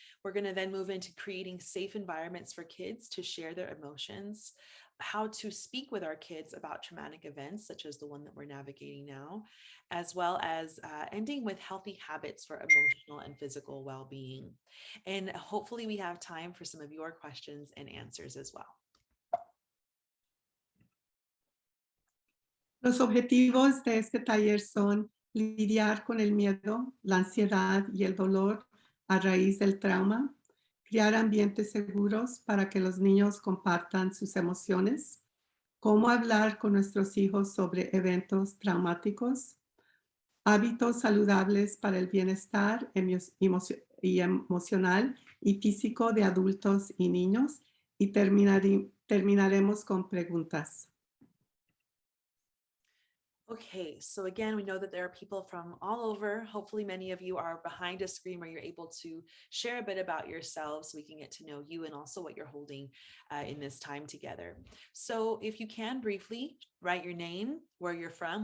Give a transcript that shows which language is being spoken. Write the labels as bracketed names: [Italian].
[English] We're going to then move into creating safe environments for kids to share their emotions, how to speak with our kids about traumatic events, such as the one that we're navigating now, as well as ending with healthy habits for emotional and physical well-being. And hopefully we have time for some of your questions and answers as well. [Spanish] Los objetivos de este taller son lidiar con el miedo, la ansiedad y el dolor a raíz del trauma, crear ambientes seguros para que los niños compartan sus emociones, cómo hablar con nuestros hijos sobre eventos traumáticos, hábitos saludables para el bienestar emocional y físico de adultos y niños, y terminaremos con preguntas. [English] Okay, so again, we know that there are people from all over. Hopefully many of you are behind a screen where you're able to share a bit about yourselves so we can get to know you and also what you're holding in this time together. So if you can briefly write your name, where you're from.